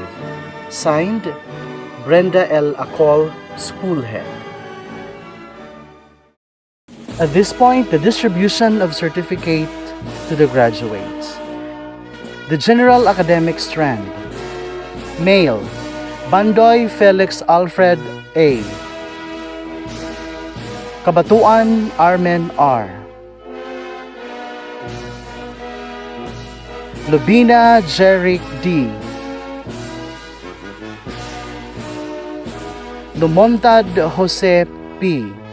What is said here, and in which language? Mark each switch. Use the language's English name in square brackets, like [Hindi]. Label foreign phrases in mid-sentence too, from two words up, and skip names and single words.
[English] Signed, Brenda L. Acol, School Head. At this point, the distribution of certificate to the graduates. The General Academic Strand. Male, Bandoy Felix Alfred A. Kabatuan Armen R. Lubina Jeric D. Lumontad Jose P.